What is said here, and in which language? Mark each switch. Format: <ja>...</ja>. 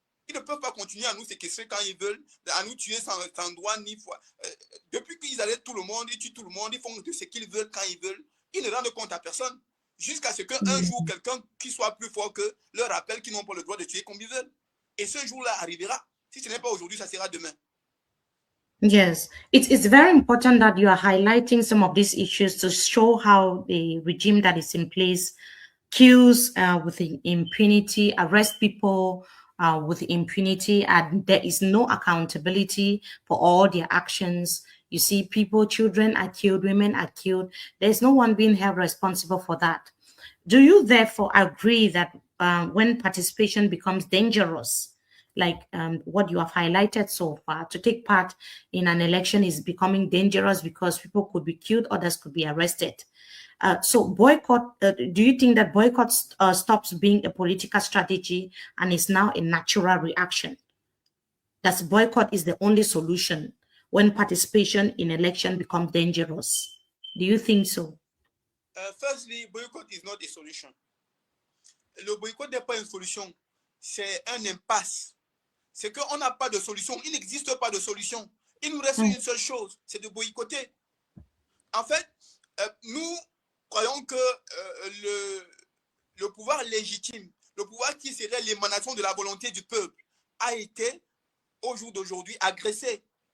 <fr>Ils ne peuvent pas continuer à nous séquestrer quand ils veulent, à nous tuer sans droit ni foi. Depuis qu'ils arrêtent tout le monde, ils tuent tout le monde, ils font de ce qu'ils veulent quand ils veulent. Ils ne rendent compte à personne. jusqu'à ce qu'un jour, quelqu'un qui soit plus fort que leur rappelle qu'ils n'ont pas le droit de tuer comme ils veulent. Et ce jour-là arrivera. Si ce n'est pas aujourd'hui, ça sera demain.</fr> <en>Yes, it's very important that you are highlighting some of these issues to show how the regime that is in place kills with impunity, arrest people with impunity, and there is no accountability for all their actions. You see, people, children are killed, women are killed. There's no one being held responsible for that. Do you therefore agree that when participation becomes dangerous, like what you have highlighted so far, to take part in an election is becoming dangerous because people could be killed, others could be arrested? So boycott, do you think that boycott stops being a political strategy and is now a natural reaction? That boycott is the only solution when participation in election becomes dangerous? Do you think so? Firstly, boycott is not a solution.</en> <fr>Le boycott n'est pas une solution, c'est un impasse. C'est qu'on n'a pas de solution, il n'existe pas de solution. Il nous reste une seule chose, c'est de boycotter. En fait, nous croyons que le pouvoir légitime, le pouvoir qui serait l'émanation de la volonté du peuple, a été, au jour d'aujourd'hui, agressé.</fr>